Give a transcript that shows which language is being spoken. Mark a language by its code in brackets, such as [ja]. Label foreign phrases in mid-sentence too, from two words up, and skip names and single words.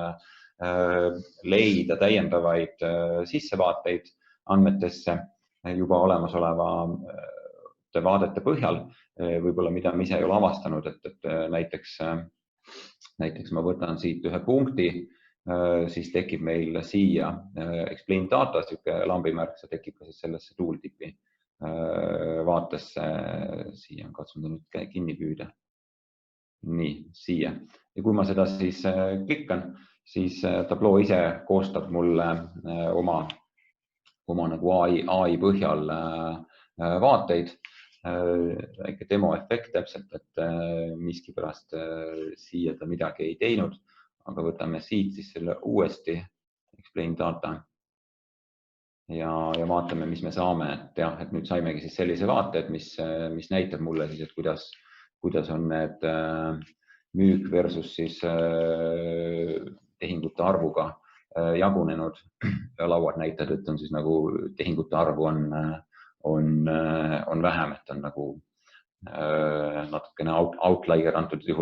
[et] leida täiendavaid sissevaateid andmetesse juba olemasoleva vaadete põhjal, võib-olla mida ma ise ei ole avastanud, et näiteks ma võtan siit ühe punkti, siis tekib meil siia [en] explain data, [et] siuke lambimärk, see tekib ka siis sellesse tooltipi vaatesse, siia on katsunud nüüd kinni püüda. Nii, siia. Ja kui ma seda siis klikkan, siis Tableau ise koostab mulle oma nagu AI põhjal vaateid, väike demoefekt täpselt, et miskipärast siia ta midagi ei teinud, aga võtame siit siis selle uuesti, [en] explain data ja [et] vaatame, mis me saame, et jah, et nüüd saimegi siis sellise vaate, et mis näitab mulle siis, et kuidas on need müük versus siis tehingute arvuga jagunenud ja lauad näitavad, et on siis nagu tehingute arvu on vähem, et on nagu natukene outlier antud juhul.